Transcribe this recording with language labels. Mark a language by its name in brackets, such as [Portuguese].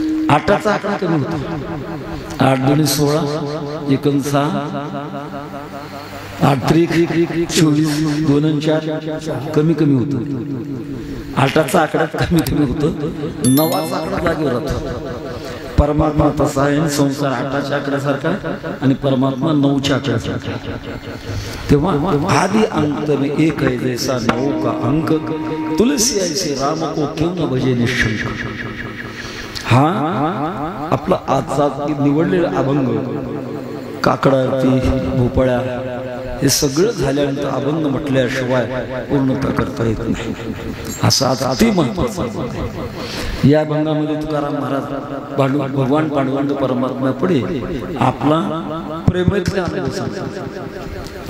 [Marathi] 8चा आकडा कमी होतो. 8 2 16 1 6 8 3 24 2 4 कमी कमी होतो. 8चा आकडा कमी कमी होतो. 9चा आकडा जागेवर राहतो. परमात्मा तसा आहे. संसार 8च्या आकड्यासारखा आणि परमात्मा 9च्या आकड्यासारखा. तेव्हा [Hindi] आदि अंत में एक है जैसा 9 का अंक. तुलसी ऐसे राम को क्यों न भजे निशंक. [Marathi] हा आपला आजचा निवडलेला अभंग, काकडा आरती, भोपळ्या हे सगळं झाल्यानंतर अभंग म्हटल्याशिवाय पूर्णता करता येत नाही. असा अति महत्वाचा आहे. या अभंगामध्ये तुकाराम महाराज भगवान पांडुरंग परमात्मा पुढे आपला प्रेमातला अनुभव सांगतात.